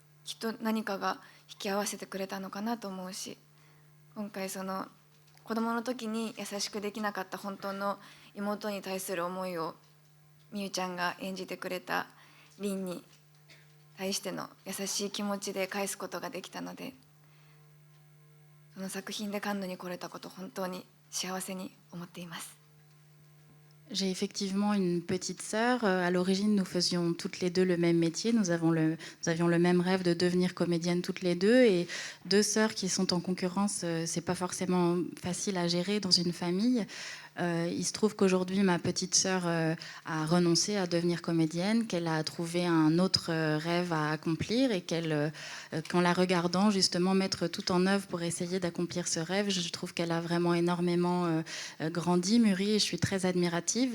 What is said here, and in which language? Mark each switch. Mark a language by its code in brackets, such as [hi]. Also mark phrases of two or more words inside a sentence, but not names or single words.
[ja] きっと何かが引き合わせてくれたのかなと思うし、今回その子供の時に優しくできなかった本当の妹に対する思いをみゆちゃんが演じてくれた凛に対しての優しい気持ちで返すことができたので、その作品でカンヌに来れたこと本当に幸せに思っています。 [fr] J'ai effectivement une petite sœur. À l'origine, nous faisions toutes les deux le même métier. Nous avions le même rêve de devenir comédienne toutes les deux. Et deux sœurs qui sont en concurrence, c'est pas forcément facile à gérer dans une famille. Il se trouve qu'aujourd'hui, ma petite sœur a renoncé à devenir comédienne, qu'elle a trouvé un autre rêve à accomplir et qu'en la regardant justement mettre tout en œuvre pour essayer d'accomplir ce rêve, je trouve qu'elle a vraiment énormément grandi, mûri, et je suis très admirative.